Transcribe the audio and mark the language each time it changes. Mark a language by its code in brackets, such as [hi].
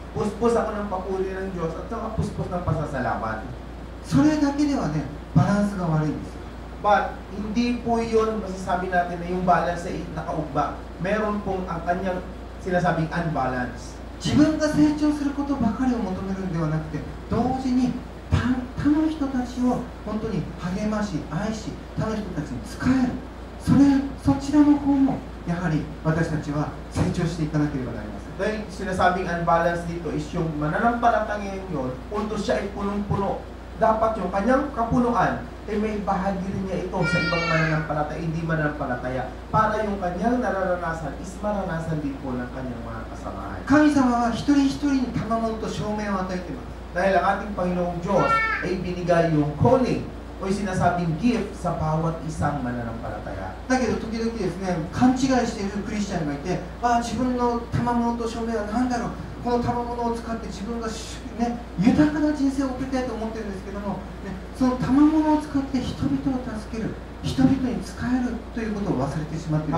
[tl] Puspos ako ng papuri ng Diyos at saka puspos ng pasasalamat. [ja] それだけではね、バランスが悪いんですよ。 [tl] But hindi po yun masasabi natin na yung balance ay nakaugba. Meron pong ang kanyang sinasabing unbalance. [ja] 自分が成長することばかりを求めるんではなくて、同時に他の人たちを本当に励まし、愛し、他の人たちに仕える。そちらの方もやはり私たちは成長していかなければなりません。 [tl] Dahil sinasabing unbalance dito is yung mananampalataya yun, although siya ay punong-puno, dapat yung kanyang kapunuan ay may bahagi rin niya ito sa ibang mananampalataya, hindi mananampalataya, para yung kanyang nararanasan is maranasan din po ng kanyang mga kasamahan. [ja] 神様は一人一人に賜物と証明を与えています。 [tl] Dahil ang ating Panginoong Diyos ay binigay yung calling o yung sinasabing gift sa bawat isang mananampalataya. [ja] だけど時々ですね、勘違いしているクリスチャンがいて、自分の賜物と証明は何だろう、この賜物を使って自分が、豊かな人生を送りたいと思ってるんですけども、その賜物を使って人々を助ける、人々に使えるということを忘れてしまっている。